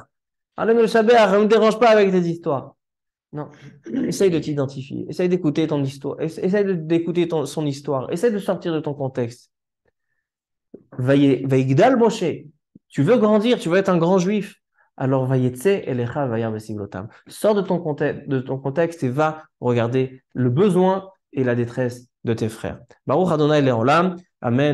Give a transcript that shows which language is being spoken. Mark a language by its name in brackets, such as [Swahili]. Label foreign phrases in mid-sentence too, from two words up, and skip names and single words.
[Hebrew] עלינו לשבח, [French] ne me dérange pas avec tes histoires. Non, essaye de t'identifier. Essaye d'écouter ton histoire. Essaye d'écouter son histoire. Essaye de sortir de ton contexte. [Hebrew] ויגדל משה. [French] Tu veux grandir, tu veux être un grand juif. Alors, [Hebrew] ויצא אליך וירא בסבלתם. [French] Sors de ton contexte et va regarder le besoin et la détresse de tes frères. [Hebrew] ברוך אדוני לעולם. אמן.